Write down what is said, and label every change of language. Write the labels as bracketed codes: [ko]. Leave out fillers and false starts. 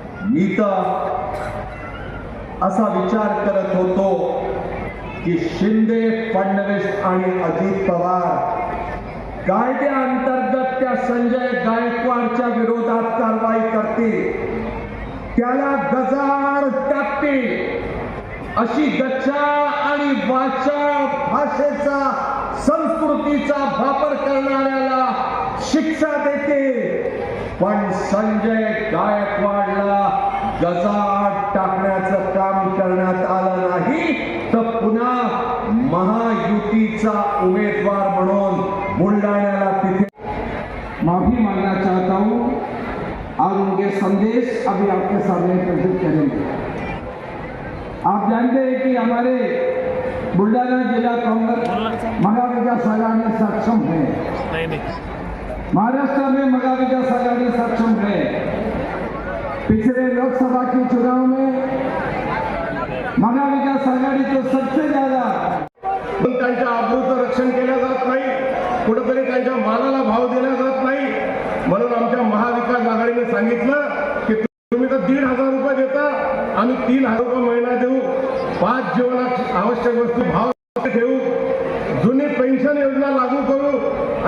[mr] मी तर असा विचार करत होतो की शिंदे, फडणवीस आणि अजित पवार कायद्याअंतर्गत त्या संजय गायकवाडच्या विरोधात कारवाई करतील, त्याला गजाआड टाकतील, अशी गच्चा आणि वाचा भाषेचा, संस्कृतीचा वापर करणाऱ्याला शिक्षा देते। पण संजय गायकवाडला गजाआड टाकण्याचं काम करण्यात आलं नाही, तर पुन्हा महायुतीचा उमेदवार म्हणून बुलढाण्याला तिथे [hi] माफी मांगना चाहता हूं और उनके संदेश अभी आपके सामने प्रस्तुत करेंगे। आप जानते हैं कि हमारे बुलढाना जिला कांग्रेस महाविकास आघाड़ी सक्षम है, महाराष्ट्र में महाविकास आघाड़ी सक्षम है। पिछले लोकसभा के चुनाव में महाविकास आघाड़ी तो सबसे ज्यादा [mr] त्यांच्या आबरूचं रक्षण केलं जात नाही, कुठेतरी त्यांच्या मालाला भाव दिला जात नाही। म्हणून आमच्या महाविकास आघाडीने सांगितलं की तुम्ही तर 1,500 रुपये देता, आम्ही 3,000 रुपये महिना देऊ, 5 जीवनात आवश्यक वस्तू भाव ठेवू, जुनी पेन्शन योजना लागू करू।